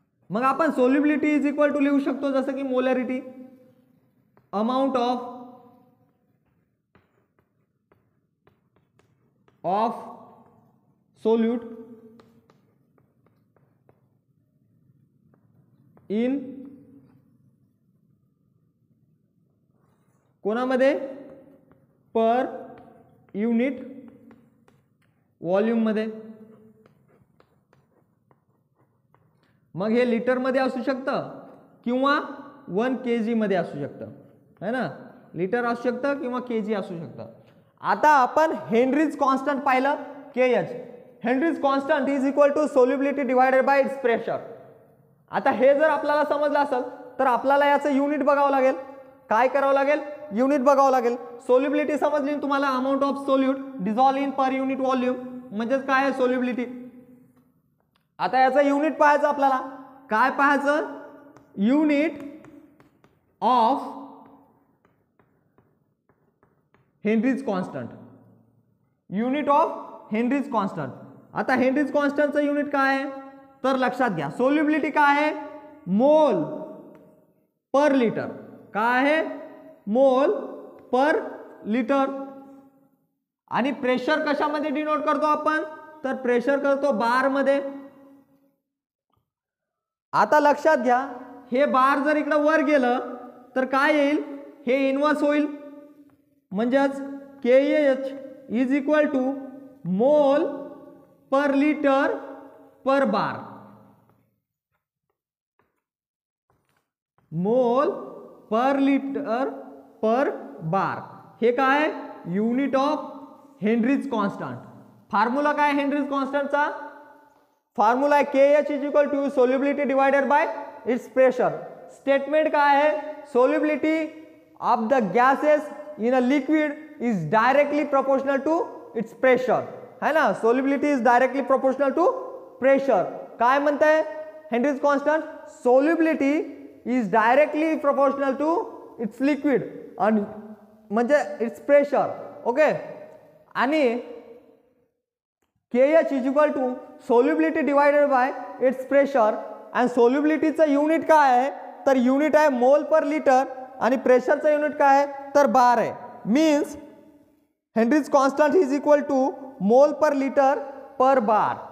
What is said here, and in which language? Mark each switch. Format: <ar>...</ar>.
<mr>मग आपण</mr> <en>solubility is equal to</en> <mr>लिहू शकतो जसं की</mr> <en>Molarity, amount of solute in कोणामध्ये, per unit volume मध्ये.</en> <mr>मग हे लिटर मध्ये असू शकतं किंवा 1 kg मध्ये असू शकतं, है ना. लिटर असू शकतं किंवा kg असू शकतं. आता आपण हेनरीज कॉन्स्टंट पाहिलं, के H.</mr> <en>Henry's constant is equal to solubility divided by its pressure.</en> <mr>आता हे जर आपल्याला समजलं असेल तर आपल्याला याचं युनिट बघावं लागेल. काय करावं लागेल, युनिट बघावं लागेल. सोल्युबिलिटी समजली तुम्हाला,</mr> <en>amount of solute dissolve in per unit volume</en> <mr>म्हणजेच काय आहे, सोल्युबिलिटी. आता याचं युनिट पाहायचं आपल्याला. काय पाहायचं,</mr> <en>Unit of Henry's constant. Unit of Henry's constant.</en> <mr>आता हेनरीज कॉन्स्टंटचं युनिट काय आहे, तर लक्षात घ्या, सोल्युबिलिटी काय आहे, मोल पर लिटर. काय आहे, मोल पर लिटर. आणि प्रेशर कशामध्ये डिनोट करतो आपण, तर प्रेशर करतो बार मध्ये. आता लक्षात घ्या, हे बार जर इकडे वर गेलं तर काय येईल, हे इन्व्हर्स होईल.</mr> <en>म्हणजेच K H is equal to mole per litre per bar. Mole per litre per bar</en> <mr>हे काय,</mr> <en>Unit of Henry's constant. Formula काय Henry's कॉन्स्टंटचा, formula आहे K H is equal to solubility divided by its pressure.</en> <mr>Statement काय आहे,</mr> <en>solubility of the gases in a liquid is directly proportional to its pressure,</en> <hi>है ना.</hi> <en>Solubility is directly proportional to pressure.</en> <mr>काय म्हणताय</mr> <en>Henry's constant, solubility is directly proportional to its liquid</en> <mr>आणि म्हणजे</mr> <en>Its pressure. Okay, आणि K H is equal to solubility divided by its pressure.</en> <mr>आणि सोल्युबिलिटीचं unit काय आहे, तर युनिट आहे</mr> <en>mole per litre</en> <mr>आणि प्रेशरचं युनिट काय आहे, तर बार आहे.</mr> <en>Means Henry's constant is equal to mole per litre per bar.</en>